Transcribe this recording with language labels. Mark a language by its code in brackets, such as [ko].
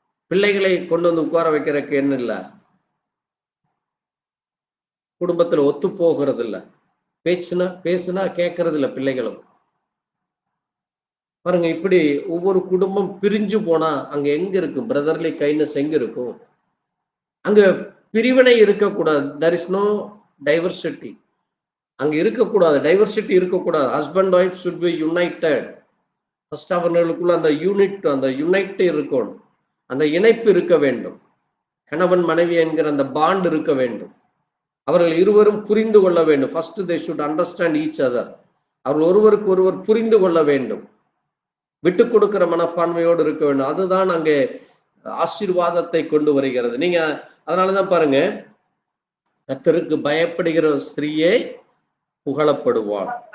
[ta] பிள்ளைகளை கொண்டு வந்து உட்கார வைக்கிறதுக்கு என்ன இல்லை, குடும்பத்துல ஒத்து போகிறது இல்லை, பேசுனா கேட்கறது இல்லை பிள்ளைகளும். பாருங்க, இப்படி ஒவ்வொரு குடும்பம் பிரிஞ்சு போனா அங்க எங்க இருக்கும் பிரதர்லி கைண்ட்னஸ்? எங்க இருக்கும்? அங்க பிரிவினை இருக்கக்கூடாது. [en] there is no diversity. [ta] அங்க இருக்கக்கூடாது, டைவர்சிட்டி இருக்கக்கூடாது. [en] Husband wife should be united. [ta] First அவர்களுக்குள்ள அந்த யுனைட் இருக்கணும், அந்த இணைப்பு இருக்க வேண்டும். கணவன் மனைவி என்கிற அந்த பாண்ட் இருக்க வேண்டும். அவர்கள் இருவரும் புரிந்து கொள்ள வேண்டும். [en] First they should understand each other. [ta] அவர்கள் ஒருவருக்கு ஒருவர் புரிந்து கொள்ள வேண்டும், விட்டு கொடுக்கிற மனப்பான்மையோடு இருக்க வேண்டும். அதுதான் அங்கே ஆசீர்வாதத்தை கொண்டு வருகிறது. நீங்க அதனாலதான் பாருங்க, கர்த்தருக்கு பயப்படுகிற ஸ்திரீயே புகழப்படுவாள்.